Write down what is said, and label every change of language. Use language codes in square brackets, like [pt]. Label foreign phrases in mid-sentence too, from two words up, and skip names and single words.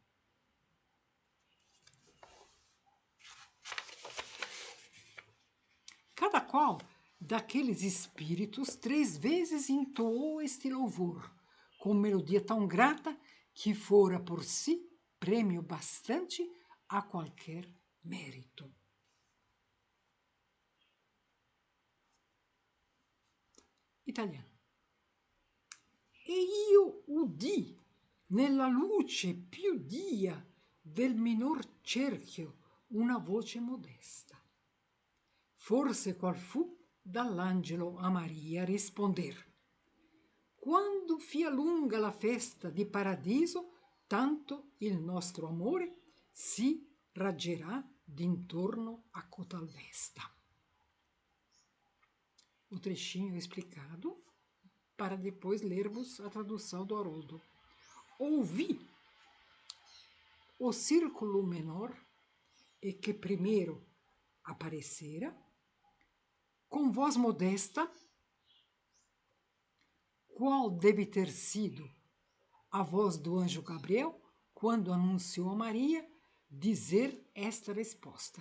[pt] Cada qual daqueles espíritos 3 vezes entoou este louvor, com melodia tão grata que fora por si prêmio bastante a qualquer mérito. Italiano. [it] E io udì nella luce più dia del minor cerchio una voce modesta. Forse qual fu dall'angelo a Maria risponder: quando fia lunga la festa di paradiso, tanto il nostro amore si raggerà d'intorno a cotal festa. [pt] O trechinho explicado para depois lermos a tradução do Haroldo. Ouvi o círculo menor e que primeiro aparecera, com voz modesta, qual deve ter sido a voz do anjo Gabriel quando anunciou a Maria dizer esta resposta.